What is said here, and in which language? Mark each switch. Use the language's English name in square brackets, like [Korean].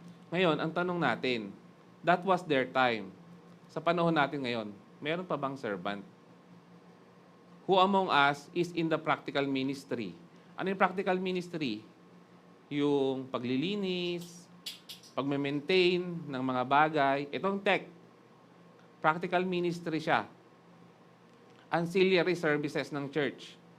[Filipino] Ngayon, ang tanong natin, [English] that was their time. [Filipino] Sa panahon natin ngayon, meron pa bang servant? [English] Who among us is in the practical ministry? [Filipino] Ano yung practical ministry? Yung paglilinis, pagme-maintain ng mga bagay. Itong tech, practical ministry siya. [English] Ancillary services [Filipino] ng [English] church.